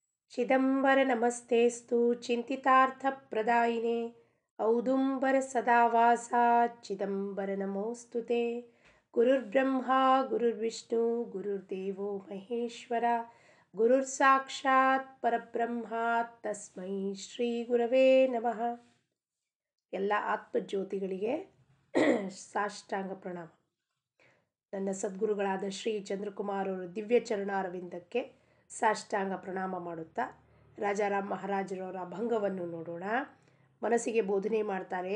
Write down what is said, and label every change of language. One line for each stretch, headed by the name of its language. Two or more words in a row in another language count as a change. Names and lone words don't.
Sanskrit: ಚಿದಂಬರ ನಮಸ್ತೇಸ್ತು ಚಿಂತಿತಾರ್ಥಪ್ರದಾಯಿನೇ ಔದುಂಬರ ಸದಾವಾಸ ಚಿದಂಬರ ನಮೋಸ್ತುತೆ. ಗುರುರ್ಬ್ರಹ್ಮ ಗುರುರ್ವಿಷ್ಣು ಗುರುರ್ದೇವೋ ಮಹೇಶ್ವರ ಗುರುರ್ ಸಾಕ್ಷಾತ್ ಪರಬ್ರಹ್ಮ ತಸ್ಮೈ ಶ್ರೀ ಗುರವೇ ನಮಃ.
Kannada: ಎಲ್ಲ ಆತ್ಮಜ್ಯೋತಿಗಳಿಗೆ ಸಾಷ್ಟಾಂಗ ಪ್ರಣಾಮ. ನನ್ನ ಸದ್ಗುರುಗಳಾದ ಶ್ರೀ ಚಂದ್ರಕುಮಾರ್ ಅವರು ದಿವ್ಯ ಚರಣಾರವಿಂದಕ್ಕೆ ಸಾಷ್ಟಾಂಗ ಪ್ರಣಾಮ ಮಾಡುತ್ತಾ ರಾಜಾರಾಮ್ ಮಹಾರಾಜರವರ ಅಭಂಗವನ್ನು ನೋಡೋಣ. ಮನಸ್ಸಿಗೆ ಬೋಧನೆ ಮಾಡ್ತಾರೆ.